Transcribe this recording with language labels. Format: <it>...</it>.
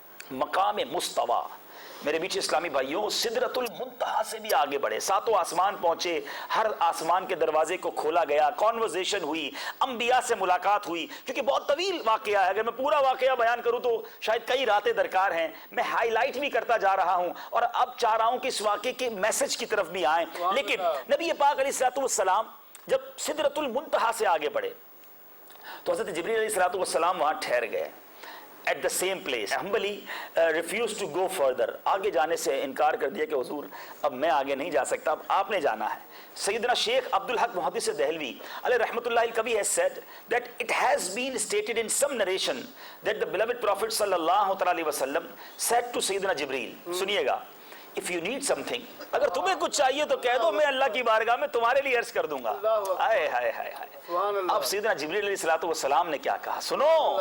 <ur>مقام مستوی۔ میرے بیچ اسلامی بھائیوں، سدرۃ المنتہا سے بھی آگے بڑھے، ساتوں آسمان پہنچے، ہر آسمان کے دروازے کو کھولا گیا، کانورزیشن ہوئی، انبیاء سے ملاقات ہوئی، کیونکہ بہت طویل واقعہ ہے، اگر میں پورا واقعہ بیان کروں تو شاید کئی راتیں درکار ہیں، میں ہائی لائٹ بھی کرتا جا رہا ہوں، اور اب چاہ رہا ہوں کہ اس واقعے کے میسج کی طرف بھی آئیں۔ لیکن نبی پاک علیہ الصلوۃ والسلام جب سدرۃ المنتہا سے آگے بڑھے تو حضرت جبریل علیہ الصلوۃ والسلام وہاں ٹھہر گئے</ur> <en>at the same place. Humbly refused to go further.</en> <ur>آگے جانے سے انکار کر دیا کہ حضور اب میں آگے نہیں جا سکتا، اب آپ نے جانا ہے۔ سیدنا شیخ عبدالحق محدث دہلوی علیہ رحمۃ اللہ الکبی</ur> <en>has said that it has been stated in some narration that the beloved Prophet صلی اللہ علیہ وسلم said to</en> <ur>سیدنا جبریل، سنیے گا،</ur> <en>if you need something،</en> <ur>اگر تمہیں کچھ چاہیے تو کہہ دو، میں اللہ کی بارگاہ میں تمہارے لیے عرض کر دوں گا۔ ہائے ہائے ہائے ہائے۔ اب سیدنا جبریل علیہ الصلوۃ والسلام نے کیا کہا، سنو،</ur>